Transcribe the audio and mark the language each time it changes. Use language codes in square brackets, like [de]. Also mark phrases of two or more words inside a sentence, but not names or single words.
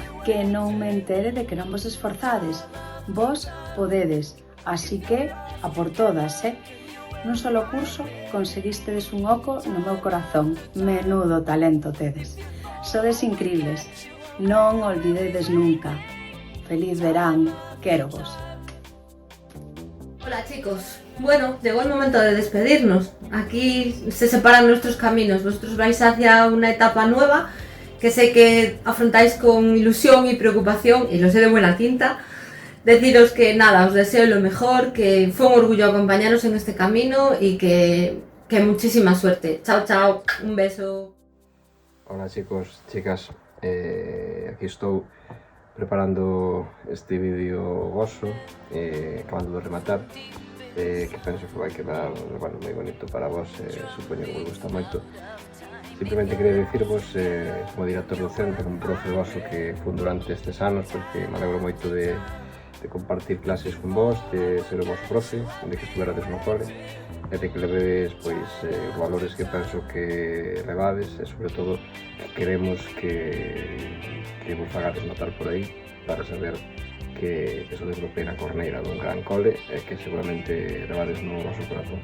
[gl] Que non me entere de que non vos esforzades. Vos podedes, así que a por todas, Nun solo curso conseguistedes un oco no meu corazón. Menudo talento tedes. Sodes incribles. Non olvidedes nunca. Feliz verán. Quero vos. [es] Hola chicos, bueno, llegó el momento de despedirnos. Aquí se separan nuestros caminos. Vosotros vais hacia una etapa nueva que sé que afrontáis con ilusión y preocupación, y lo sé de buena tinta. Deciros que nada, os deseo lo mejor, que fue un orgullo acompañaros en este camino y que muchísima suerte. Chao, chao, un beso. Hola chicos, chicas, [gl] aquí estou preparando este vídeo voso, acabando de rematar, que penso que vai quedar moi bonito para vos, supoño que vos gusta moito. Simplemente quería dicirvos, como director docente, como profe voso que fun durante estes anos, porque me alegro moito de compartir clases con vos, de ser o vos profe, de que estuverades no cole, e de que levedes pois, os valores que penso que levades, e sobre todo queremos que vos fagades notar por aí para saber que sodes do pena corneira dun gran cole e que seguramente levades no vosso corazón.